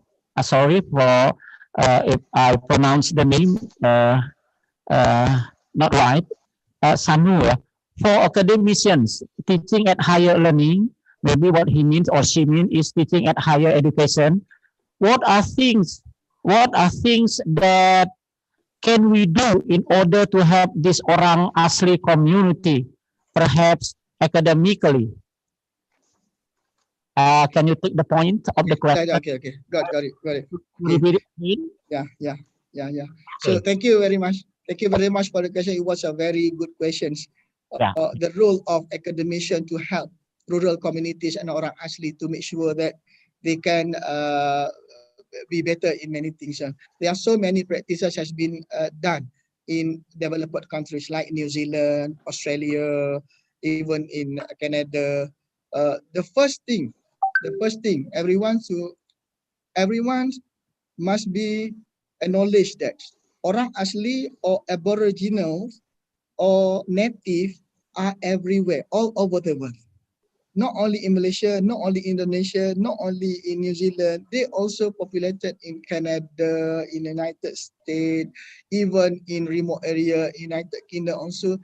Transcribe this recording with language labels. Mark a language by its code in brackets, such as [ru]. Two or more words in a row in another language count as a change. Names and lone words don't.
[en] Sorry for if I pronounce the name not right. Sanu, for academicians teaching at higher learning, maybe what he means or she means is teaching at higher education. What are things that can we do in order to help this [ms] orang asli [en] community, perhaps academically? Can you take the point of the question? Okay. Got it. Repeat it? Yeah. So thank you very much. Thank you very much for the question. It was a very good question. The role of academician to help rural communities and [ms] orang asli [en] to make sure that they can be better in many things. There are so many practices has been done in developed countries like New Zealand, Australia, even in Canada. The first thing, everyone must be acknowledged that [ms] orang asli [en] or aboriginals or native are everywhere, all over the world. Not only in Malaysia, not only Indonesia, not only in New Zealand, they also populated in Canada, in the United States, even in remote area, United Kingdom also.